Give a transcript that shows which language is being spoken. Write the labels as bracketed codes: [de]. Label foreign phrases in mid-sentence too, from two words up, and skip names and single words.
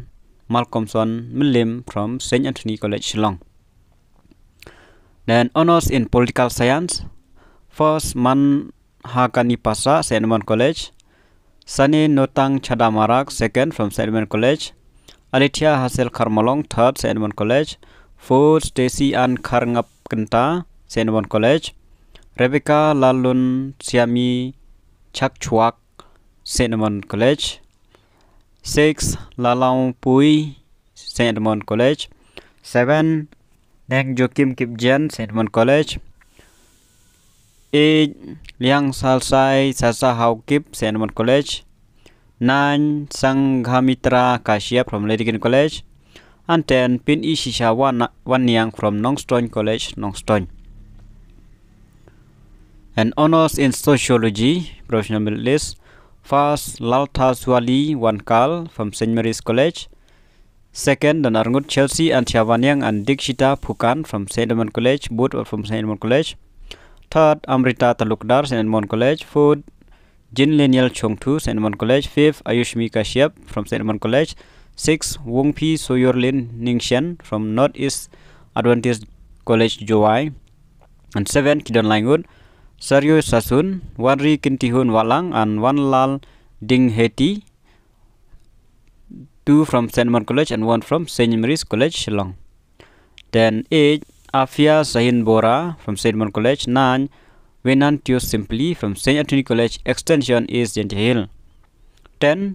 [en] Malcolmson Milim from St. Anthony College Shillong. Then honors in political science. First, Man Hakani Pasa, St. Edmund College. Sani Notang Chadamarak, second from St. Edmund College. Alitia Hassel Karmalong, third, St. Edmund College. Fourth, Stacy Ann Karngap Kenta, St. Edmund College. Rebecca Lalun Siami Chakchuak, St. Edmund College. 6. Lalaung Pui, St. Edmund College. 7. Neng Joachim Kipjen, St. Edmund College. 8. Liang Salsai Sasa Hau Kip, St. Edmund College. 9. Sanghamitra Kashyap from Ledikin College. And 10. Pin Ishisha Wanyang from Nongstoin College, Nongstoin. And honors in sociology, professional merit list. First, Lalta Swali Wankal from St. Mary's College. Second, Danarngut Chelsea and Chavanyang and Dikshita Phukan from St. Edmund College, both are from St. Edmund College. Third, Amrita Talukdar, St. Edmund College. Fourth, Jin Lenial Chongtu, St. Edmund College. Fifth, Ayushmi Kashyap from St. Edmund College. 6. Wongpi Soyorlin Ningshen from Northeast Adventist College, Jowai. And 7. Kidon Langut, Saryo Sasun, Wanri Kintihun Walang, and Wanlal Ding Heti. 2 from St. Edmund College and 1 from St. Mary's College, Shillong. Then 8. Afia Sahin Bora from St. Edmund College. 9. Venantius Simply from St. Anthony College. Extension is Gentile. 10.